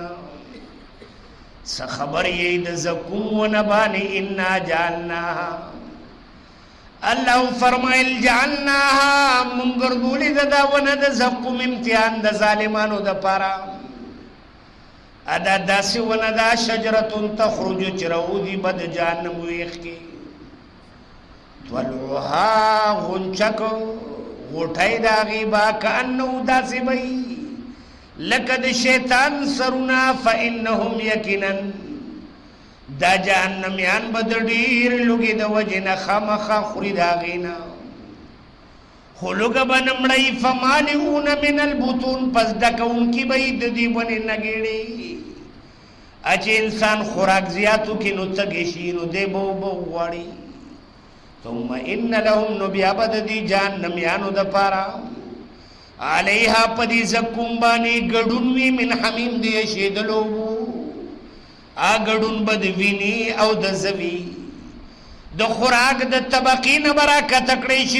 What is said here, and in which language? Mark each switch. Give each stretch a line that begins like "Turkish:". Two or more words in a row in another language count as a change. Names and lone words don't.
Pashto: څه خبر یې د زقوم ونه باندې؟
Arabic: انا جعلناها،
Pashto: الله فرمایل جعلناها، مونږ ګرځولې ده دا ونه د زقوم امتحان د ظالمانو دپاره. ادا داسې ونه ده
Arabic: شجرة تخرج
Pashto: چې راوځي به د جهنم ویښ کې. طلعها غنچک، غوټۍ د هغې به کأنه داسې به وي لکه د شیطان سرونه. فانهم یقینا دا جهنمیان به د ډېر لوږې د وجې نه خامخا خوري د هغې نه. خو لوږه به نه مړی.
Arabic: فمالئون من البطون،
Pashto: پس ډکوونکي به یې د دې ونې نه ګېډې. چې انسان خوراک زیات وکړي نو تږی شي نو دی به اوبه وغواړي.
Arabic: ثم ان لهم،
Pashto: نو بیا به د دې جهنمیانو دپاره علیها په دې زقوم باندې ګډون وي
Arabic: من حمیم
Pashto: د یشېدلو اوبو. ګډون به د وینې او د زوي د خوراک د طبقې نه به راکته کړی شي.